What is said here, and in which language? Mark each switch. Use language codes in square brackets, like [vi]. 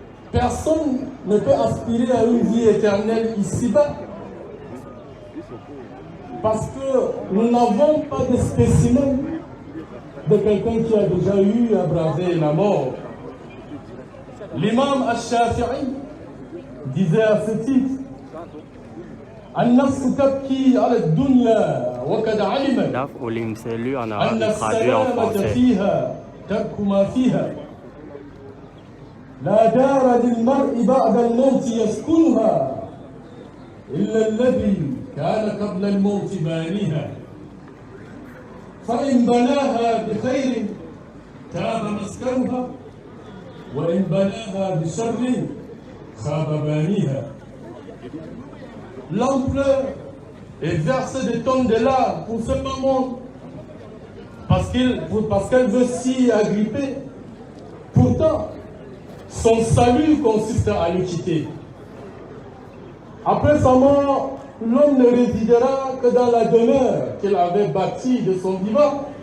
[fr] Personne ne peut aspirer à une vie éternelle ici-bas, parce que nous n'avons pas de spécimen de quelqu'un qui a déjà eu à braver la mort. L'imam al-Shafi'i disait à ce titre: [ar] النفس تبكي على الدنيا وقد علمت أن السلامة فيها ترك ما فيها لا دار للمرء بعد الموت يسكنها إلا الذي كان قبل الموت بانيها. فإن بناها بخير تاب مسكنها وإن بناها بشر خاب بانيها. [fr] L'homme pleure et verse des tonnes de larmes pour ce moment parce qu'elle veut s'y agripper. Pourtant, son salut consiste à le quitter. Après sa mort, l'homme ne résidera que dans la demeure qu'il avait bâtie de son vivant.